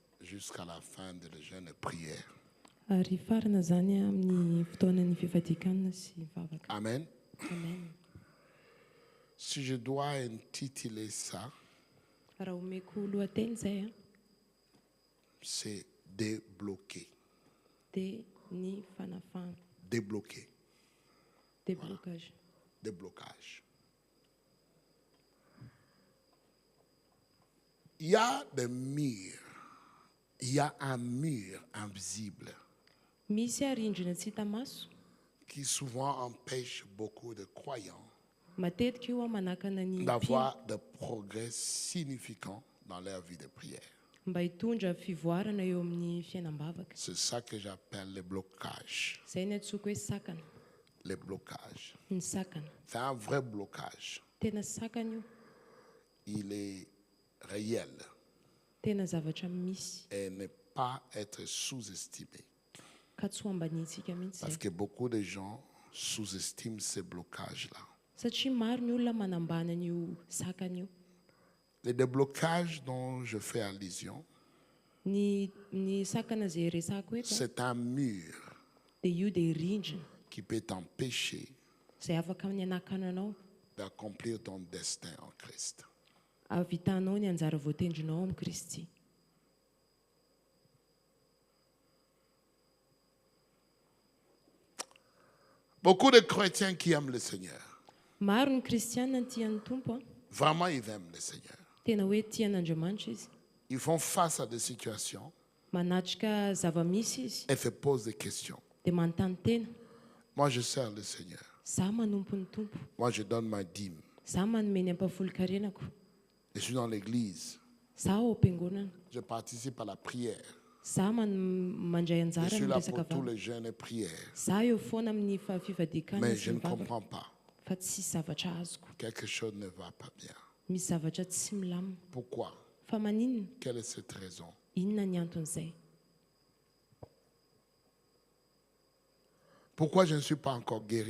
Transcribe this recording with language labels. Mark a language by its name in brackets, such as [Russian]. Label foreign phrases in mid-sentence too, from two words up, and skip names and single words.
[French] jusqu'à la fin de le jeûne et prière. [Malagasy] Ary farana zany amin'ny fotoanan'ny fivadikanana sy mivavaka. [French] Amen. [Malagasy] Amen. [French] Si je dois intituler ça, [Malagasy] Raha omeko lohateny zay [French] c'est débloquer. [Malagasy] dia ny fanafahana. [French] Débloquer. Déblocage. Déblocage. Il y a des murs. Il y a un mur invisible [Malagasy] Misy arindrina tsy hita maso [French] qui souvent empêche beaucoup de croyants [Malagasy] matetika io manakana ny mpino [French] d'avoir des progrès significants dans leur vie de prière. [Malagasy] mba hitondra fivoarana eo amin'ny fiainam-bavaka. [French] C'est ça que j'appelle le blocage. [Malagasy] Zay ny antsoiko hoe sakana. [French] Le blocage. [Malagasy] Ny sakana. [French] C'est un vrai blocage. [Malagasy] Tena sakana io. [French] Il est réel [Malagasy] Tena zavatra misy. [French] et ne pas être sous-estimé. [Malagasy] Ka tsy ho ambanintsika mihitsy [French] Parce [Malagasy] zay. [French] que beaucoup de gens sous-estiment ces blocages-là. [Malagasy] Satria maro ny olona manambana an'io sakana io. [French] Le déblocage dont je fais allusion, [Malagasy] Ny sakana zay resako eto [French] c'est un mur [Malagasy] dia io dia rindrina [French] qui peut t'empêcher [Malagasy] zay afaka manakana anao [French] d'accomplir ton destin en Christ. [Malagasy] ahavitanao ny anjara voatendrinao amin'ny Kristy. [French] Beaucoup de chrétiens qui aiment le Seigneur, [Malagasy] Maro ny kristianina tian'ny tompo [French] vraiment ils aiment le Seigneur. [Malagasy] tena hoe tian'Andriamanitra izy. [French] Ils font face à des situations [Malagasy] Manatrika zava-misy izy [French] et se posent des questions. [Malagasy] dia manontany tena. [French] Moi, je sers le Seigneur. [Malagasy] Zaho manompo ny tompo. [French] Moi, je donne ma dîme. [Malagasy] Zaho manome ny ampahafolo-karenako. [French] Je suis dans l'église. [Malagasy] Zaho ao am-piangonana. [French] Je participe à la prière. [Malagasy] Zaho mandray [French] Je [Malagasy] anjara [French] suis [Malagasy] amin'ny [French] là [Malagasy] resaka [French] pour tous [Malagasy] vavaka. [French] les jeûnes et prières. [Malagasy] Zaho eo foana amin'ny fivadikana [French] Mais [Malagasy] sy [French] je ne [Malagasy] mivavaka. [French] comprends pas. [Malagasy] Fa tsy zavatra azoko. [French] Quelque chose ne va pas bien. [Malagasy] Misy zavatra tsy milamina. [French] Pourquoi? [Malagasy] Fa maninona? [French] Quelle est cette raison? [Malagasy] Inona ny anton'izay? [French] Pourquoi je ne suis pas encore guéri?